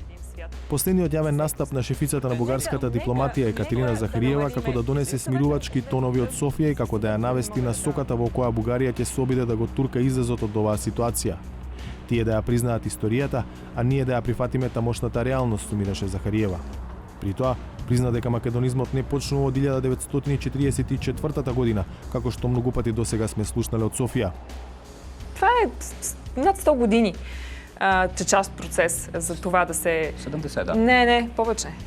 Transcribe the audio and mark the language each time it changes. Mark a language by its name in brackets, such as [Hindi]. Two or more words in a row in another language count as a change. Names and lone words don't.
[Macedonian] Последниот јавен настап на шефицата на бугарската дипломатија Екатерина Захариева како да донесе смирувачки тонови од Софија и како да ја навести на соката во која Бугарија ќе се обиде да го турка излезот од оваа ситуација. Тие да ја признаат историјата, а ние да ја прифатиме тамошната реалност, сумираше Захариева. При тоа, призна дека македонизмот не почнува од 1944 година, како што многу пати досега сме слушнале од Софија. [Bulgarian] Това е над 100 години част процес за това да се... 70, да? Не, повече.